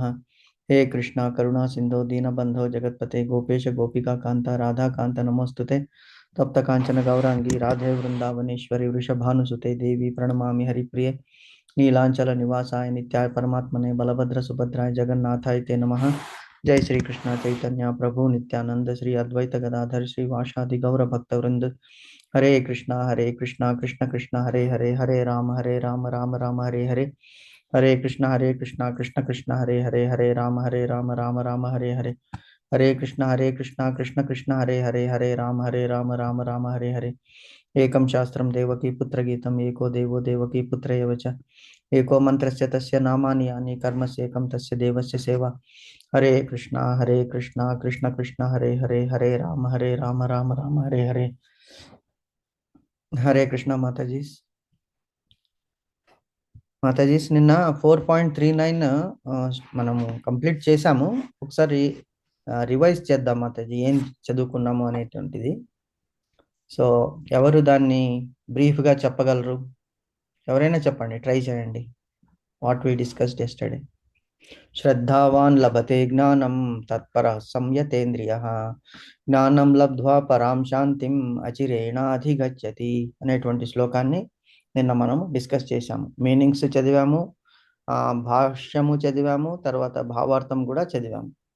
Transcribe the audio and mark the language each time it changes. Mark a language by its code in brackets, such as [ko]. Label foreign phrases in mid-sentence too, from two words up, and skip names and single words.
[sa] हे कृष्णा करुणा सिंधो दीनबंधो जगतपते गोपेश गोपिका कांता राधा कांत नमोस्तुते तप्त कांचन गौरांगी राधे वृंदावनेश्वरी वृषभानुसुते देवी प्रणमामि हरिप्रिये नीलांचल निवासाय नित्याय परमात्मने बलभद्र सुभद्राय जगन्नाथाय ते नमः. जय श्री कृष्ण चैतन्य प्रभु नित्यानंद श्री अद्वैत गदाधर श्री वासादि गौर भक्त वृंद. हरे कृष्णा कृष्ण कृष्ण हरे हरे हरे राम राम राम हरे हरे. हरे कृष्णा कृष्ण कृष्ण हरे हरे राम राम हरे हरे. हरे कृष्णा कृष्ण कृष्ण हरे राम राम हरे हरे. एकं शास्त्रं देवकी पुत्रगीतम् एको देवो देवकी पुत्र एव च. एको मंत्रस्य तस्य नामानि यानि कर्मस्य एकं तस्य देवस्य सेवा. हरे कृष्णा कृष्ण कृष्ण हरे राम राम हरे हरे. [hi] हरे कृष्णा माताजी. [te] మాతాజీస్ నిన్న 4.39 మనము కంప్లీట్ చేసాము. ఒకసారి రివైజ్ చేద్దాం మాతాజీ, ఏం చదువుకున్నాము అనేటువంటిది. సో ఎవరు దాన్ని బ్రీఫ్గా చెప్పగలరు? ఎవరైనా చెప్పండి, ట్రై చేయండి. [en] What we discussed yesterday. [sa] శ్రద్ధావాన్ లభతే జ్ఞానం తత్పర సంయతేంద్రియ జ్ఞానం లబ్ధ్వా పరాం శాంతిం అచిరేణాధిగచ్చతి [te] అనేటువంటి శ్లోకాన్ని నిన్న మనం డిస్కస్ చేశాము. మీనింగ్స్ చదివాము, భాష్యము చదివాము, తర్వాత భావార్థం కూడా చదివాము.